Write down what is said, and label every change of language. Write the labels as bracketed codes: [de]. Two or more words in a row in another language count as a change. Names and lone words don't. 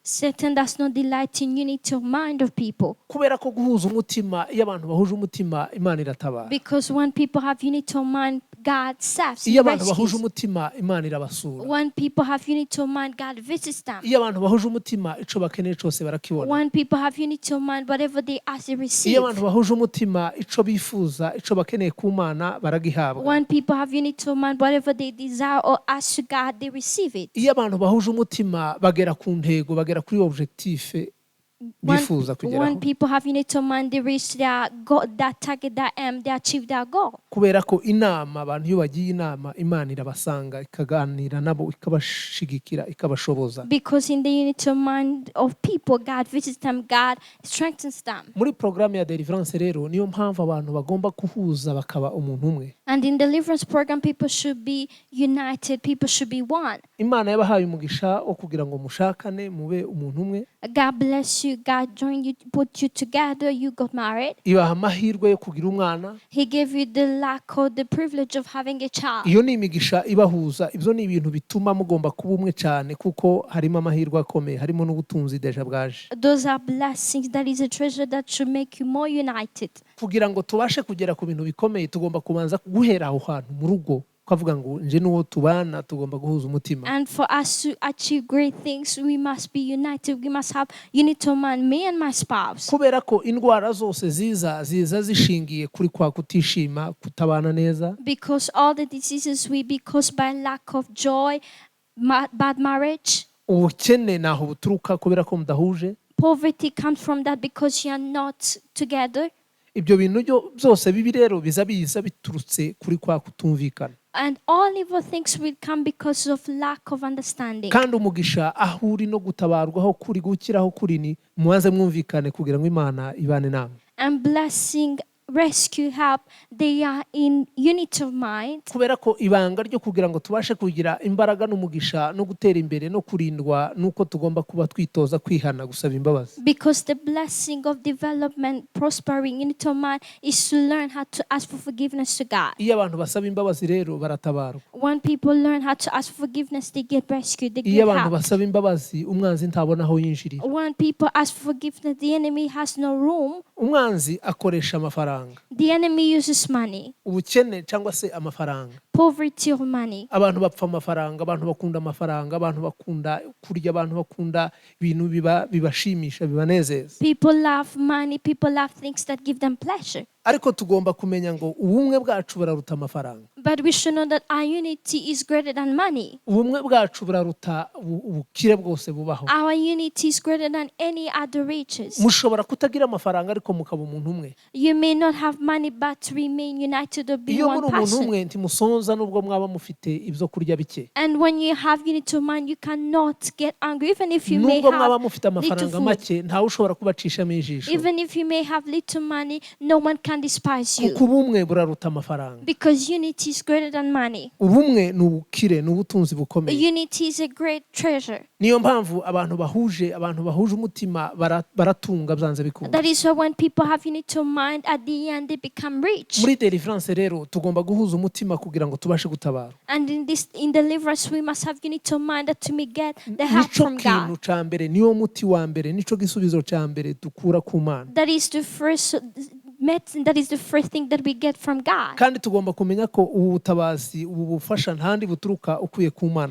[en] Satan does not delight in unity of mind of people. [rw] Kubera ko guhuza umutima, iyo abantu bahuje umutima, Imana iratabara. [en] Because when people have unity of mind, God saves, [rw] Iyo [en] He [rw] abantu bahuje [en] rescues. [rw] umutima, Imana irabasura. [en] When people have unity of mind, God visits them. [rw] Iyo abantu bahuje umutima, ico bakeneye cyose barakibona. [en] When people have unity of mind, whatever they ask, they receive. [rw] Iyo abantu bahuje umutima, ico bifuza, ico bakeneye ku Mana baragihabwa. [en] When people have unity of mind, whatever they desire or ask to God, they receive it. [rw] Iyo abantu bahuje umutima, bagera ku ntego, bagera kuri objectif bifuza [en] When [rw] kugeraho. [en] people have unity of mind, they reach their goal, that target, that aim, they achieve their goal. [rw] Kubera ko inama, abantu iyo bagiye inama, Imana irabasanga ikaganira nabo, ikabashigikira, ikabashoboza. [en] Because in the unity of mind of people, God visits them, God strengthens them. [rw] Muri programme ya deliverance rero niyo mpamvu abantu bagomba kuhuza bakaba umuntu umwe. [en] And in deliverance program, people should be united, people should be one. [rw] Imana yabahaye umugisha wo kugira ngo mushakane mube umuntu umwe. [en] God bless you, God joined you, put you together, you got married. [rw] Ibaha amahirwe yo kugira umwana. [en] He gave you the luck or the privilege of having a child. [rw] Iyo ni imigisha ibahuza. Ibyo ni ibintu bituma mugomba kuba umwe cyane, kuko harimo amahirwe akomeye, harimo n'ubutunzi deja bwaje. [en] Those are blessings. That is a treasure that should make you more united. [rw] Kugira ngo tubashe kugera ku bintu bikomeye, tugomba kubanza guhera aho hantu mu rugo, ukavuga ngo nje n'uwo tubana tugomba guhuza umutima. [en] And for us to achieve great things, we must be united. We must have unity of mind, me and my spouse. [rw] Kubera ko indwara zose ziza zishingiye kuri kwa kutishima, kutabana neza. [en] Because all the diseases will be caused by lack of joy, bad marriage. [rw] Ubukene naho buturuka kubera ko mudahuje. [en] Poverty comes from that because you are not together. [rw] Ibyo bintu byose bibi rero biza biturutse kuri kwa kutumvikana. [en] And all evil things will come because of lack of understanding. [rw] Kandi umugisha aho uri no gutabarwaho kuri gukiraho kuri ni mubanze mwumvikane kugira ngo Imana ibane namwe. [en] And blessing, rescue, help, they are in unity of mind. [rw] Kubera ko ibanga ryo kugira ngo tubashe kugira imbaraga n'umugisha no gutera imbere no kurindwa nuko tugomba kuba twitoza kwihana, gusaba imbabazi. [en] Because the blessing of development, prospering, unity of mind is to learn how to ask for forgiveness to God. [rw] Iyo abantu basaba imbabazi rero baratabarwa. [en] When people learn how to ask for forgiveness, they get rescued, they [rw] Iyo [en] get [rw] abantu [en] help. [rw] basaba imbabazi umwanzi ntabona aho yinjirira. [en] When people ask for forgiveness, the enemy has no room. [rw] Umwanzi akoresha amafaranga. [en] The enemy uses money, [rw] ubukene cyangwa se amafaranga. [en] poverty or money. [rw] Abantu bapfa amafaranga, abantu bakunda amafaranga, abantu bakunda kurya, abantu bakunda ibintu bibashimisha, bibanezeza. [en] People love money, people love things that give them pleasure. [rw] Ariko tugomba kumenya ngo ubumwe bwacu buraruta amafaranga. [en] But we should know that our unity is greater than money. [rw] Ubumwe bwacu buraruta ubukire bwose bubaho. [en] Our unity is greater than any other riches. [rw] Mushobora kutagira amafaranga ariko mukaba umuntu umwe. [en] You may not have money but remain united or be [rw] Iyo muri [en] one [rw] umuntu [en] person. [rw] umwe ntimusonza nubwo mwaba mufite ibyo kurya bike. [en] And when you have unity of mind, you cannot get angry. Even if you may [rw] Nubwo mwaba [en] have [rw] mufite [en] little [rw] amafaranga [en] food, [rw] make ntawe ushobora kubacishamo ijisho. [en] even if you may have little money, no one can despise you. [rw] Kuko ubumwe buraruta amafaranga. [en] Because unity is greater than money. [rw] Ubumwe ni ubukire, ni ubutunzi bukomeye. [en] Unity is a great treasure. [rw] Niyo mpamvu abantu bahuje umutima baratunga byanze bikunda. [en] That is why when people have unity of mind, at the end they become rich. [rw] Muri deliverance rero tugomba guhuza umutima kugira ngo tubashe gutabara. [en] And in deliverance, we must have unity of mind that we may get the help [rw] Nico [en] from [rw] kintu [en] God. [rw] ca mbere, niyo muti wa mbere, nico gisubizo ca mbere dukura ku Mana. [en] That is the first medicine. That is the first thing that we get from God. [rw] Kandi tugomba kumenya ko ubu butabazi, ubu bufasha ntandi buturuka ukuye ku Mana